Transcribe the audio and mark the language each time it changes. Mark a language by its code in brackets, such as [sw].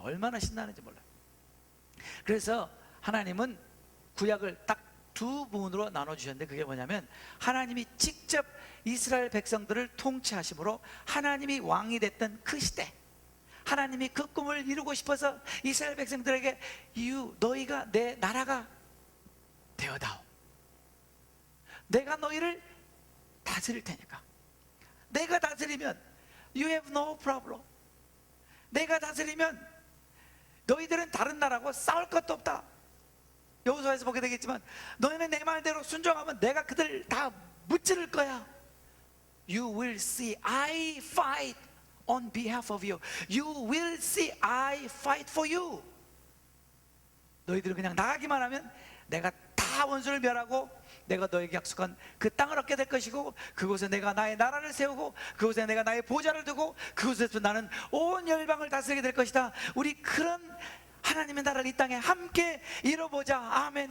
[ko] 얼마나 신나는지 몰라요. 그래서 하나님은 구약을 딱 두 부분으로 나눠주셨는데, 그게 뭐냐면 하나님이 직접 이스라엘 백성들을 통치하심으로 하나님이 왕이 됐던 그 시대, 하나님이 그 꿈을 이루고 싶어서 이스라엘 백성들에게 너희가 내 나라가 되어다오. 내가 너희를 다스릴 테니까. 내가 다스리면 [en] You have no problem. [ko] 내가 다스리면 너희들은 다른 나라하고 싸울 것도 없다. 여호수아에서 보게 되겠지만 너희는 내 말대로 순종하면 내가 그들을 다 무찌를 거야. [en] You will see I fight on behalf of you. You will see I fight for you. [ko] 너희들은 그냥 나가기만 하면 내가 다 원수를 멸하고 내가 너에게 약속한 그 땅을 얻게 될 것이고, 그곳에 내가 나의 나라를 세우고 그곳에 내가 나의 보좌를 두고 그곳에서 나는 온 열방을 다스리게 될 것이다. 우리 그런 하나님의 나라를 이 땅에 함께 이뤄보자. 아멘.